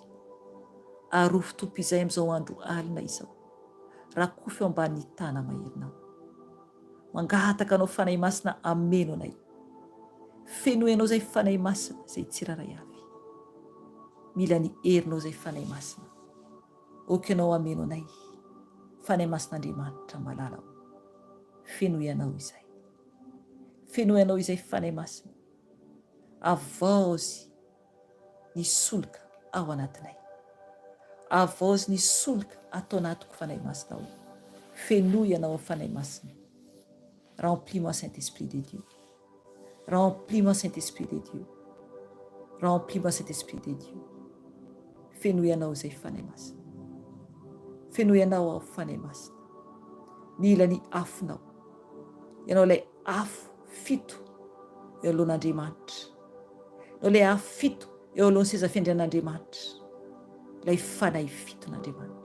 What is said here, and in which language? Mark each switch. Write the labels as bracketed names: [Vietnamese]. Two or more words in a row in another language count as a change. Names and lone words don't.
[Malagasy] Arofo tompo izay amin'izao andro alina izao, rakofy eo ambanin'ny tana maherinao, mangataka anao fanahy masina ameno anay, fenoenao zay fanahy masina zay tsiraray avy, mila ny herinao zay fanahy masina, okanao ameno anay fanahy masin'Andriamanitra malalao, fenoenao izay, fenoenao izay fanahy masina, avozy ny solika ao anatinay, avozy ny solika atao anatiko fanahy masinao, fenoenao fanahy masina. [French] Remplis-moi Saint-Esprit de Dieu, remplis-moi Saint-Esprit de Dieu, remplis-moi Saint-Esprit de Dieu. [Malagasy] Fenoenao zay fanahy masina, fenoenao ao fanahy masina, mila ny afonao, ianao ilay afo fito eo alohan'Andriamanitra, ianao ilay afo fito eo alohan'ny seza fiandrian'Andriamanitra, ilay fanahy fiton'Andriamanitra.